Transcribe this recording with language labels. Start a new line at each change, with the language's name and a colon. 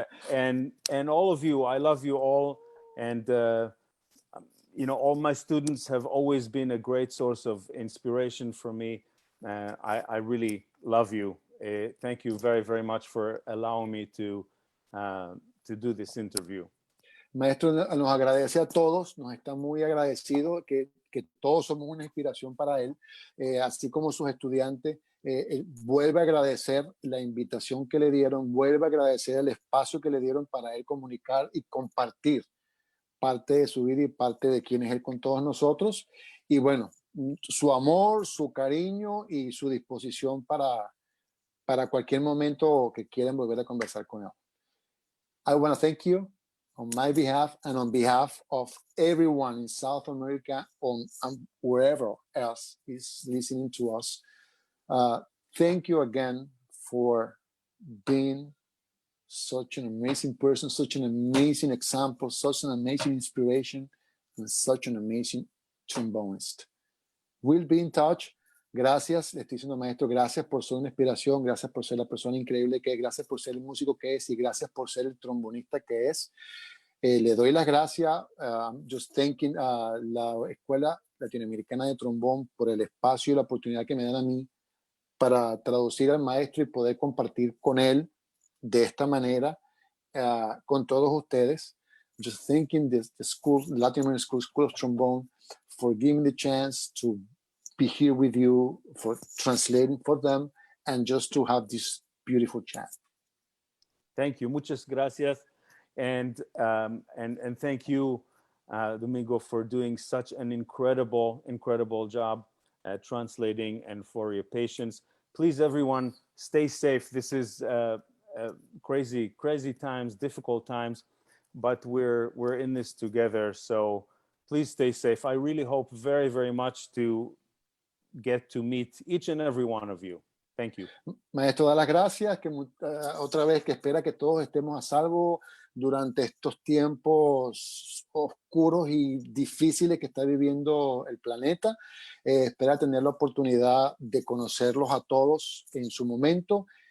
English: And all of you. I love you all. And, you know, all my students have always been a great source of inspiration for me. I really love you. Thank you very, very much for allowing me to do this interview.
Spanish: Maestro nos agradece a todos, nos está muy agradecido que todos somos una inspiración para él, así como sus estudiantes. Él vuelve a agradecer la invitación que le dieron, vuelve a agradecer el espacio que le dieron para él comunicar y compartir parte de su vida y parte de quién es él con todos nosotros. Y bueno, su amor, su cariño y su disposición para cualquier momento que quieran volver a conversar con él.
English: I want to thank you on my behalf and on behalf of everyone in South America and wherever else is listening to us. Thank you again for being such an amazing person, such an amazing example, such an amazing inspiration, and such an amazing trombonist. We'll be in touch.
Spanish: Gracias, le estoy diciendo, maestro, gracias por ser una inspiración, gracias por ser la persona increíble que es, gracias por ser el músico que es y gracias por ser el trombonista que es. Le doy las gracias,
English: just thanking
Spanish: la Escuela Latinoamericana de Trombón por el espacio y la oportunidad que me dan a mí para traducir al maestro y poder compartir con él de esta manera con todos ustedes.
English: Just thanking the school, Latin American School of Trombone, for giving the chance to be here with you, for translating for them, and just to have this beautiful chat. Thank you.
Spanish: Muchas gracias.
English: And thank you, Domingo, for doing such an incredible job at translating and for your patience. Please, everyone, stay safe. This is crazy times, difficult times, but we're in this together. So please stay safe. I really hope very, very much to get to meet each and every one of you. Thank you.
Spanish: Maestro, da las gracias, que otra vez que espera que todos estemos a salvo durante estos tiempos oscuros y difíciles que está viviendo el planeta. Espera tener la oportunidad de conocerlos a todos en su momento.